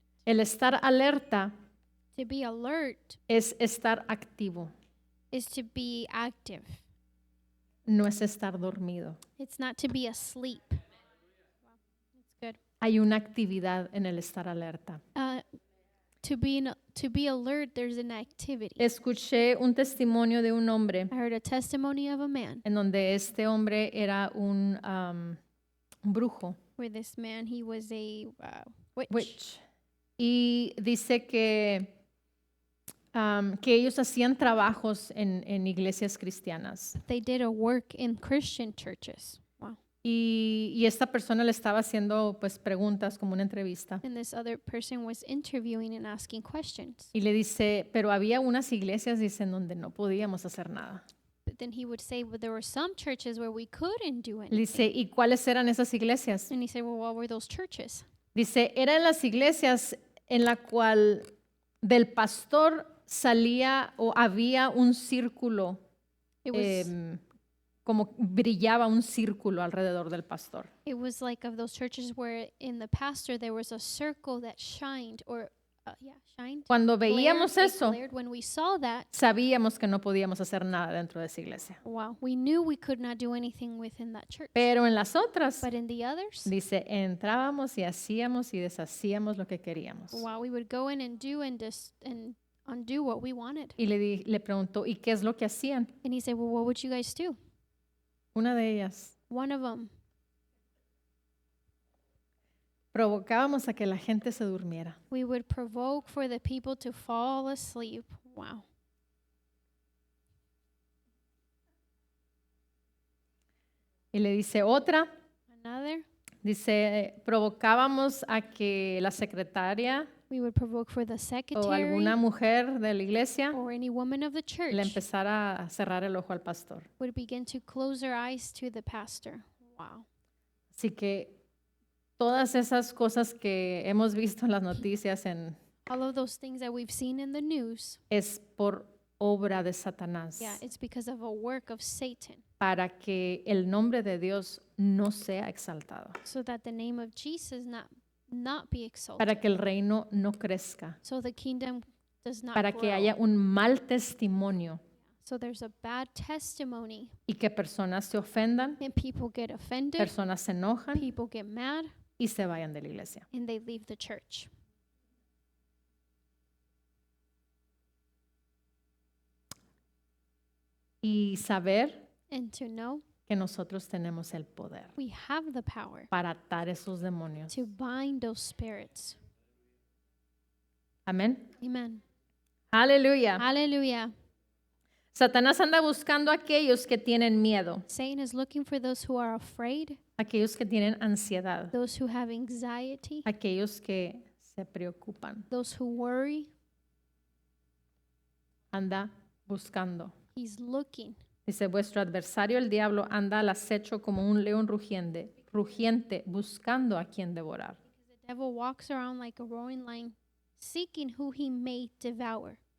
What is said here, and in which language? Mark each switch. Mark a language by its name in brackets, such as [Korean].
[Spanish] El estar alerta [English] To be alert [Spanish] es estar activo, [English] is to be active. [Spanish] no es estar dormido. [English] It's not to be asleep. Wow, that's good. [Spanish] Hay una actividad en el estar alerta. [English] To be alert, there's an activity. [Spanish] Escuché un testimonio de un hombre [English] I heard a testimony of a man [Spanish] en donde este hombre era un brujo, [English] where this man, he was a witch. witch. [Spanish] Y dice que ellos hacían trabajos en iglesias cristianas. [English] They did a work in Christian churches. Wow. [Spanish] Y esta persona le estaba haciendo pues preguntas como una entrevista. [English] And this other person was interviewing and asking questions. [Spanish] Y le dice, pero había unas iglesias, dicen, donde no podíamos hacer nada. [English] But then he would say, but there were some churches where we couldn't do [Spanish] Le [English] anything. [Spanish] dice, ¿y cuáles eran esas iglesias? [English] And he said, well, what were those churches? [Spanish] Dice, eran las iglesias en la cual del pastor salía o había un círculo, [English] It was, [Spanish] como brillaba un círculo alrededor del pastor. [English] it was like of those churches where in the pastor there was a circle that shined, or shined. [Spanish] Cuando [English] Glared, [Spanish] veíamos [English] it [Spanish] eso, [English] glared. When we saw that, [Spanish] sabíamos que no podíamos hacer nada dentro de esa iglesia. [English] wow, we knew we could not do anything within that church. [Spanish] Pero en las otras, [English] But in the others, [Spanish] dice, entrábamos y hacíamos y deshacíamos lo que queríamos. [English] wow, we would go in and do and undo what we wanted. [Spanish] Y le preguntó, ¿y qué es lo que hacían? [English] And he said, well, what would you guys do? [Spanish] Una de ellas, [English] One of them, [Spanish] provocábamos a que la gente se durmiera. [English] we would provoke for the people to fall asleep. Wow. [Spanish] Y le dice otra, [English] Another, [Spanish] dice, provocábamos a que la secretaria [English] we would provoke for the [Spanish] o [English] secretary [Spanish] alguna mujer de la iglesia [English] or any woman of the church [Spanish] le empezara a cerrar el ojo al pastor. [English] would begin to close their eyes to the pastor. Wow. [Spanish] Así que todas esas cosas que hemos visto en las noticias [English] All of those things that we've seen in the news, [Spanish] es por obra de Satanás, [English] yeah, it's because of a work of Satan, [Spanish] para que el nombre de Dios no sea exaltado, [English] so that the name of Jesus not be exalted, [Spanish] para que el reino no crezca, [English] so the kingdom does not [Spanish] para que [English] grow. [Spanish] haya un mal testimonio [English] So there's a bad testimony, [Spanish] y que personas se ofendan, [English] and people get offended, [Spanish] personas se enojan [English] people get mad, [Spanish] y se vayan de la iglesia. [English] and they leave the church. [Spanish] Y saber [English] And to know [Spanish] que nosotros tenemos el poder [English] we have the power [Spanish] para atar esos demonios. [English] to bind those spirits. [Spanish] Amén. [English] Amen. [Spanish] Aleluya. [English] Hallelujah. [Spanish] Satanás anda buscando a aquellos que tienen miedo, [English] Satan is looking for those who are afraid, [Spanish] aquellos que tienen ansiedad, [English] those who have anxiety, [Spanish] aquellos que se preocupan. [English] those who worry. [Spanish] Anda buscando. [English] He's looking. [Spanish] Dice, vuestro adversario el diablo anda al acecho como un león rugiente, buscando a quien devorar. [English] The devil walks around like a roaring lion, seeking who he may devour.